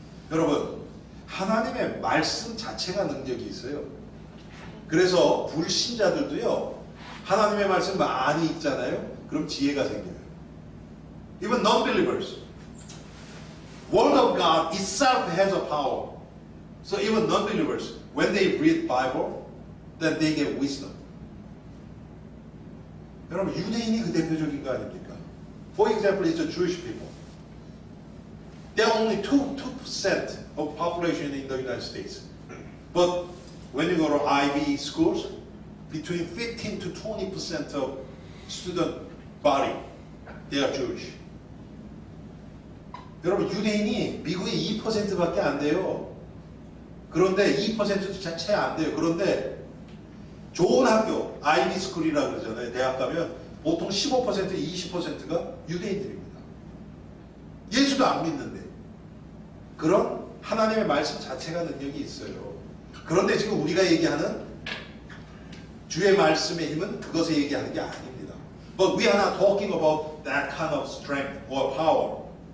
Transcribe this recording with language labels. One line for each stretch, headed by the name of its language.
Korean: 여러분, 하나님의 말씀 자체가 능력이 있어요. 그래서 불신자들도요, 하나님의 말씀 많이 읽잖아요. 그럼 지혜가 생겨요.
English: Even non-believers. Word of God itself has a power. So even non-believers, when they read Bible, then they get wisdom.
Korean: 여러분, 유대인이 그 대표적인 거 아닙니까?
English: For example, it's the Jewish people. They are only 2% of population in the United States. But when you go to Ivy schools, between 15 to 20% of student body, they are Jewish.
Korean: 여러분, 유대인이 미국에 2%밖에 안 돼요. 그런데 2%도 채 안 돼요. 그런데 좋은 학교, 아이비 스쿨이라고 그러잖아요. 대학 가면 보통 15%, 20%가 유대인들입니다. 예수도 안 믿는데. 그런 하나님의 말씀 자체가 능력이 있어요. 그런데 지금 우리가 얘기하는 주의 말씀의 힘은 그것을 얘기하는 게 아닙니다.
English: But we are not talking about that kind of strength or power.